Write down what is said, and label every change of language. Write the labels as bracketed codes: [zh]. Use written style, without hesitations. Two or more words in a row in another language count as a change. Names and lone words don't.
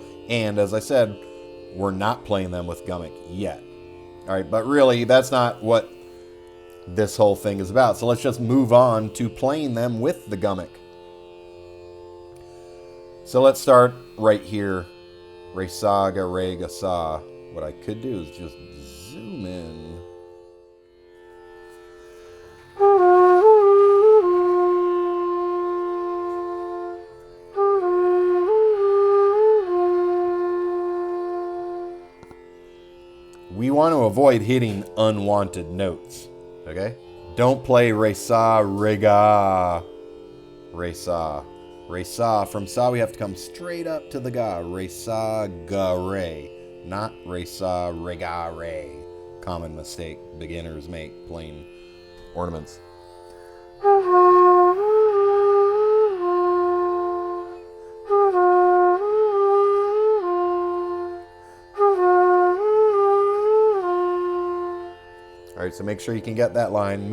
[en] And as I said, we're not playing them with Gamak yet. All right, but really, that's not what this whole thing is about. So let's just move on to playing them with the Gamak. So let's start right here. Re, sa, ga, re, ga, sa. What I could do is just zoom in. We want to avoid hitting unwanted notes, okay? Don't play re, sa, re, ga, re, sa. Re, sa. From sa, we have to come straight up to the ga. Re, sa, ga, re. Not re, sa, re, ga, re. Common mistake beginners make playing ornaments. All right, so make sure you can get that line.